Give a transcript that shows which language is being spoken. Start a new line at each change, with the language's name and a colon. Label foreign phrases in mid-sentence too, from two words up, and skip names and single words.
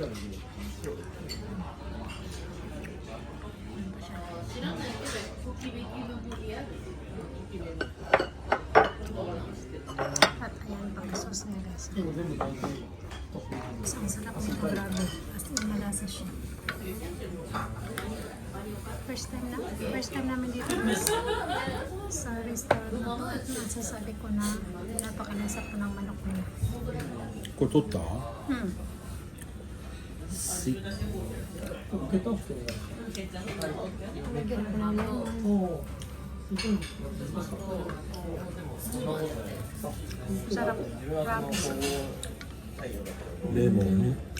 Filipino: At ayan pag-sauce niya guys. Ang sarap nito, grabe. As in malasa siya. First time namin dito sa restaurant na to. At masasabi ko na napakalasa po ng manok nila.
Japanese: これ取った？
Filipino: Lagyan ko namin sarap, grabe.
Japanese: レモン。